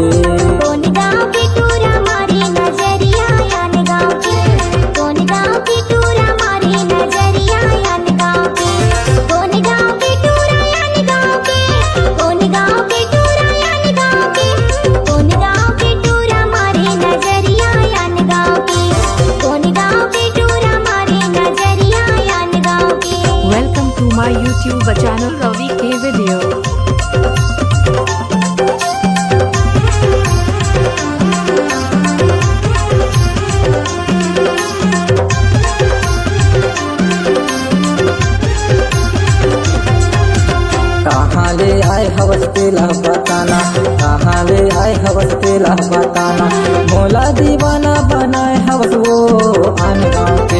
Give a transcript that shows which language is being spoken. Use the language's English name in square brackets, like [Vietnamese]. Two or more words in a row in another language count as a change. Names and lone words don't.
[Chhattisgarhi] कौन गाँव के टूरा मारी नजरिया यान गाँव के, कौन गाँव के टूरा मारी नजरिया यान गाँव के, कौन गाँव के टूरा यान गाँव के, कौन गाँव के टूरा यान गाँव के, कौन गाँव के टूरा मारी नजरिया यान गाँव के, कौन गाँव के टूरा मारी नजरिया यान गाँव के। [English] welcome to my YouTube channel रवि के वीडियो। [Chhattisgarhi] कहाँ ले आए हवस तेला बताना, कहाँ ले आए हवस तेला बताना, मोला दीवाना बनाए हवस वो आन गाँव के।